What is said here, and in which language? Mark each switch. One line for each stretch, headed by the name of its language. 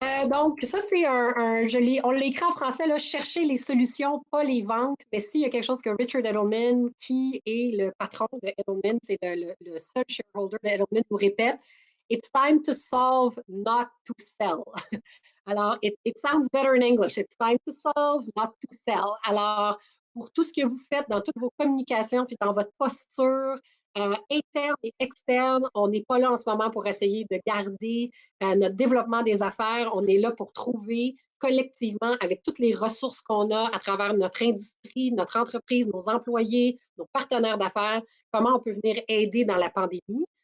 French: Donc ça, c'est on l'a écrit en français, là, chercher les solutions, pas les ventes. Mais s'il y a quelque chose que Richard Edelman, qui est le patron de Edelman, c'est le seul shareholder de Edelman, nous répète,
English: it's time to solve, not to sell. Alors, it sounds better in English. It's time to solve, not to sell.
French: Alors, pour tout ce que vous faites dans toutes vos communications, puis dans votre posture, interne et externe. On n'est pas là en ce moment pour essayer de garder notre développement des affaires. On est là pour trouver collectivement, avec toutes les ressources qu'on a à travers notre industrie, notre entreprise, nos employés, nos partenaires d'affaires, comment on peut venir aider dans la pandémie.